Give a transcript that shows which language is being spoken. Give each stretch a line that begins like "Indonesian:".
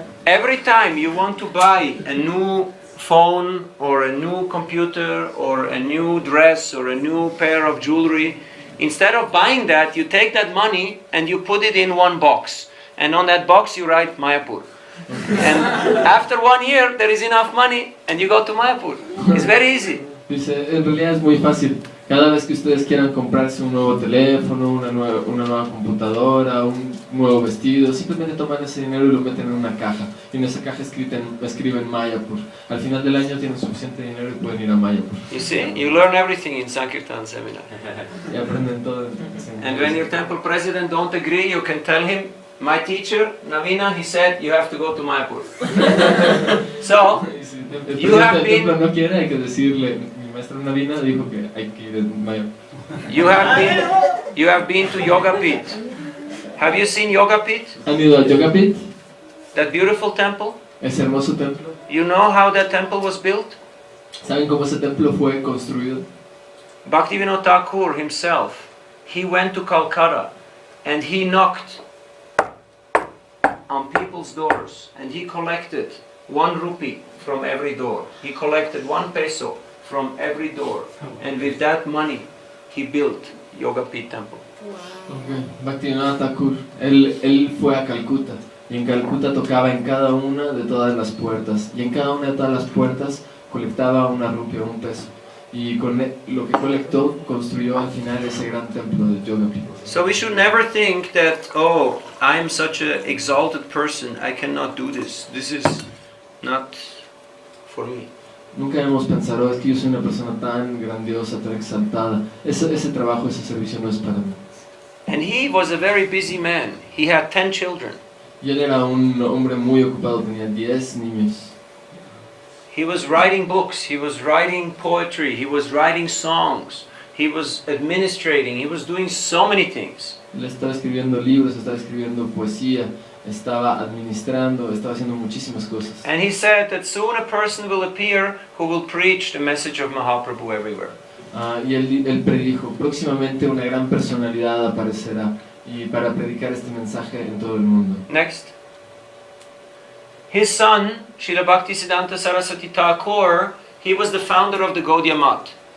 English: Every time you want to buy a new phone or a new computer or a new dress or a new pair of jewelry, instead of buying that, you take that money and you put it in one box. And on that box you write Mayapur. And after 1 year there is enough money and you go to Mayapur. It's very easy.
Spanish: Dice, en realidad es muy fácil. Cada vez que ustedes quieran comprarse un nuevo teléfono, una nueva computadora, un nuevo vestido, simplemente toman ese dinero y lo meten en una caja. Y en esa caja escriben Mayapur. Al final del año tienen suficiente dinero y pueden ir a Mayapur.
English: You see, you learn everything in Sankirtan seminar.
Spanish: Y aprenden todo.
English: And when your temple president don't agree, you can tell him, my teacher, Navina, he said you have to go to Mayapur. So,
Spanish: Y si el
English: you have
Spanish: presidente del templo
English: been,
Spanish: no quiere, hay que decirle, mi maestra Navina dijo que hay que ir a Mayapur.
English: you have been to Yoga Pit. Have you seen Yoga Pit?
Spanish: ¿Han ido a Yoga Pit?
English: That beautiful temple?
Spanish: Ese hermoso templo.
English: You know how that temple was built?
Spanish: ¿Saben cómo ese templo fue construido?
English: Bhaktivinoda Thakur himself, he went to Calcutta and he knocked on people's doors and he collected 1 rupee from every door. He collected 1 peso from every door, and with that money he built Yoga Pit temple. Okay.
Spanish: Bhaktivinoda Thakur, él fue a Calcuta y en Calcuta tocaba en cada una de todas las puertas y en cada una de todas las puertas colectaba 1 rupia, 1 peso y con lo que colectó construyó al final ese gran templo de Yoga Pit.
English: So we should never think that, oh, I am such an exalted person, I cannot do this. This is not for me.
Spanish: Nunca debemos pensar, oh, es que yo soy una persona tan grandiosa, tan exaltada. Ese trabajo, ese servicio no es para mí.
English: And he was a very busy man. He had 10 children.
Spanish: Y él era un hombre muy ocupado, tenía 10 niños.
English: He was writing books, he was writing poetry, he was writing songs, he was administrating, he was doing so many things.
Spanish: Él estaba escribiendo libros, estaba escribiendo poesía, estaba administrando, estaba haciendo muchísimas cosas.
English: And he said that soon a person will appear who will preach the message of Mahaprabhu everywhere.
Spanish: Y él predijo, próximamente una gran personalidad aparecerá y para predicar este mensaje en todo el mundo.
English: Next. His son, Srila Bhaktisiddhanta Saraswati Thakur, he was the founder of the Gaudiya Math.